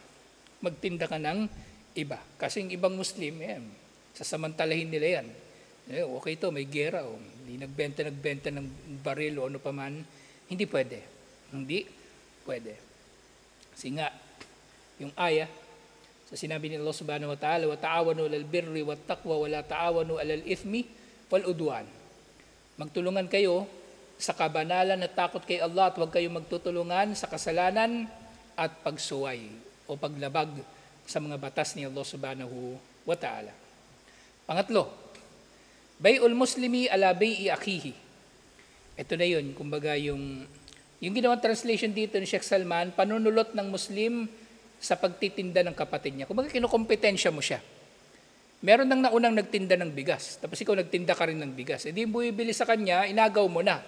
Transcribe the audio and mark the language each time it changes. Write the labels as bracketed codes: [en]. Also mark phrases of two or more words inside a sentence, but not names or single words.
[tl] Magtinda ka ng iba. Kasi yung ibang Muslim, sasamantalahin nila yan. Okay to, may gera. Hindi nagbenta ng baril o ano pa man. Hindi pwede. Hindi pwede. Kasi nga, yung aya, sa sinabi ni Allah [ar] سبحانه وتعالى, وَتَعَوَنُوا لَلْبِرِّ وَالتَّقْوَى وَلَا تَعَوَنُوا عَلَى الْإِثْمِ وَالْعُدْوَانِ. [tl] Magtulungan kayo sa kabanalan at takot kay Allah at huwag kayong magtutulungan sa kasalanan at pagsuway o paglabag sa mga batas ni Allah [ar] سبحانه وتعالى. Pangatlo, بيع المسلم على بيع أخيه. [tl] Ito na yun, kumbaga yung ginawang translation dito ni Sheikh Salman, panunulot ng Muslim sa pagtitinda ng kapatid niya. Kumbaga kinukompetensya mo siya. Meron nang naunang nagtinda ng bigas, tapos ikaw nagtinda ka rin ng bigas. Hindi mo bibili sa kanya, inagaw mo na.